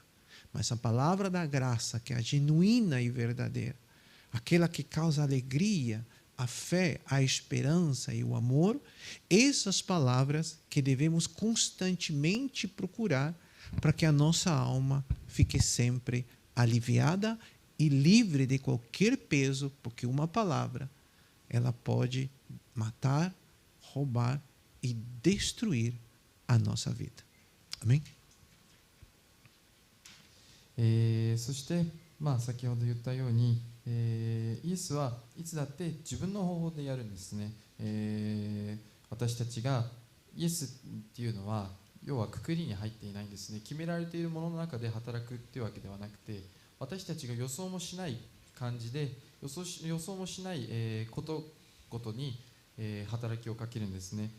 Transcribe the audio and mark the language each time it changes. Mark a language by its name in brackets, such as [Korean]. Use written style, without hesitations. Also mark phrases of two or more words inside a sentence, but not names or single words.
[Portuguese] Mas a palavra da graça, que é a genuína e verdadeira, aquela que causa alegria, a fé, a esperança e o amor, essas palavras que devemos constantemente procurar para que a nossa alma fique sempre aliviada e livre de qualquer peso, porque uma palavra, ela pode matar, roubar e destruir a nossa vida. Amém? [Japanese] そして、先ほど言ったように、イエスはいつだって自分の方法でやるんですね。私たちがイエスっていうのは要は括りに入っていないんですね。決められているものの中で働くっていうわけではなくて、私たちが予想もしない感じで予想もしない、ことごとに、働きをかけるんですね。